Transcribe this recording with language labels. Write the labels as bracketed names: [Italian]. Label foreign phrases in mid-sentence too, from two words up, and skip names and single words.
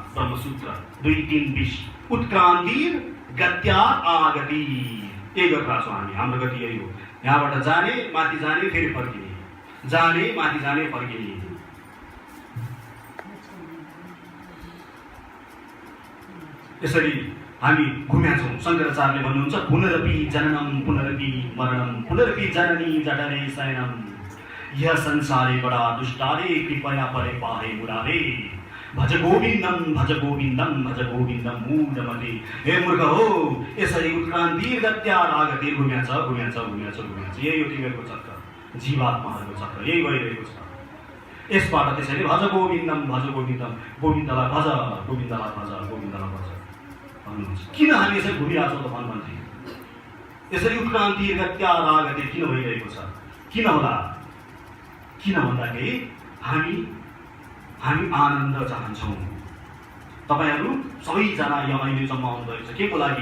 [Nepali] ब्रह्मसूत्र 2:3:20। [Sanskrit] उत्क्रान्ति गत्यार आगति, [Nepali] यही गरिरहेको छौँ हामी। हाम्रो गति यही हो, यहाँबाट जाने माथि जाने फेरि फर्किने, जाने माथि जाने फर्किने। यसरी हामी घुमेका छौँ। शङ्कराचार्यले भन्नुहुन्छ [Sanskrit] पुनरपि जननम पुनरपि मरणम पुनरपि जननी जठरे शयनम, यह संसारे बडा दुष्टारे कृपया परे पाहे मुरारे, भज गोविन्दम भज गोविन्दम भज गोविन्दम मूढमते। [Nepali] हे मूर्ख हो, यसरी [Sanskrit] उत्क्रान्ति गत्यारागति [Nepali] घुमेका छ। यही हो तिमीहरूको चक्र, जीवात्माहरूको चक्र यही भइरहेको छ। यसबाट त्यसैले [Sanskrit] भज गोविन्दम [Nepali] गोविन्दलाई भज, गोविन्दलाई भज, गोविन्दलाई भज भन्नुहुन्छ। किन हामी यसरी घुमिरहेको छौँ त भन्नुहुन्छ? यसरी [Sanskrit] उत्क्रान्ति गत्यारागति [Nepali] किन भइरहेको छ? किन होला? किन भन्दाखेरि हामी आनन्द चाहन्छौँ। तपाईँहरू सबैजना यहाँ अहिले जम्मा आउनुभएको छ के को लागि?